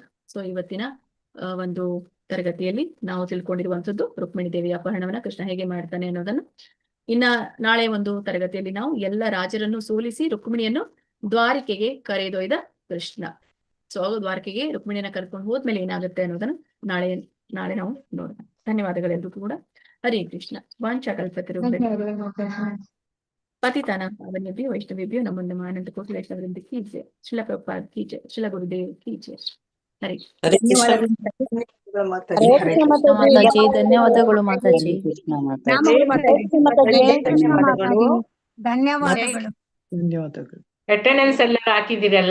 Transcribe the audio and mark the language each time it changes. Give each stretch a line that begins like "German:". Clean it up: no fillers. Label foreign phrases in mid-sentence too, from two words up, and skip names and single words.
Kannada: ಸೊ ಇವತ್ತಿನ ಒಂದು ತರಗತಿಯಲ್ಲಿ ನಾವು ತಿಳ್ಕೊಂಡಿರುವಂತದ್ದು ರುಕ್ಮಿಣಿ ದೇವಿಯ ಅಪಹರಣವನ್ನ ಕೃಷ್ಣ ಹೇಗೆ ಮಾಡ್ತಾನೆ ಅನ್ನೋದನ್ನು. ಇನ್ನ ನಾಳೆ ಒಂದು ತರಗತಿಯಲ್ಲಿ ನಾವು ಎಲ್ಲ ರಾಜರನ್ನು ಸೋಲಿಸಿ ರುಕ್ಮಿಣಿಯನ್ನು ದ್ವಾರಿಕೆಗೆ ಕರೆದೊಯ್ದ ಕೃಷ್ಣ. ಸೊ ದ್ವಾರಕೆಗೆ ರುಕ್ಮಿಣಿಯನ್ನ ಕರ್ಕೊಂಡು ಹೋದ್ಮೇಲೆ ಏನಾಗುತ್ತೆ ಅನ್ನೋದನ್ನ ನಾಳೆ ನಾವು ನೋಡೋಣ. ಧನ್ಯವಾದಗಳೆಲ್ಲರೂ ಕೂಡ.
Sanskrit: ಹರೇ ಕೃಷ್ಣ. ವಾಂಛಾಕಲ್ಪತರುಭ್ಯೋ ಪತಿತಾನಾಂ ಪಾವನೇಭ್ಯೋ ವೈಷ್ಣವೇಭ್ಯೋ ನಮೋ ನಮಃ.
Hindi: अनंत कोटि वैष्णववृंद की जै. श्रील प्रभुपाद की जै. श्रील गुरुदेव की जै. हरे
Kannada: ಧನ್ಯವಾದಗಳು ಮಾತಾಜಿ. ಧನ್ಯವಾದಗಳು. ಅಟೆಂಡೆನ್ಸ್ ಎಲ್ಲ ಹಾಕಿದಿರಲ್ಲ?